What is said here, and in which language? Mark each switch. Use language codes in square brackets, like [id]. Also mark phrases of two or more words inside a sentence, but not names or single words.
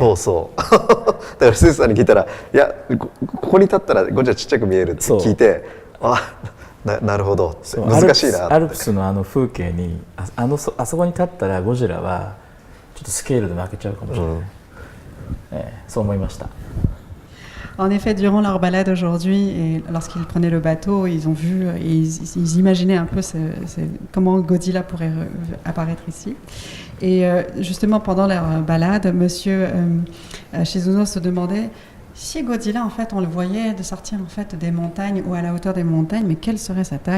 [ja] そうそうだからスーさんに聞いたら、いや ここに立ったらゴジラちっちゃく見えるって聞いて、なるほどって難しいなって。アルプスの風景にあそこに立ったらゴジラはちょっとスケールで負けちゃうかもしれない、そう思いました。 [fr] En effet, durant leur balade aujourd'hui, et lorsqu'ils prenaient le bateau, ils ont vu, ils imaginaient un peu comment Godzilla pourrait apparaître ici. Et justement, pendant leur balade, Monsieur Shizuno se demandait si Godzilla, en fait, on le voyait de sortir en fait des montagnes ou à la hauteur des montagnes, mais quelle serait sa taille?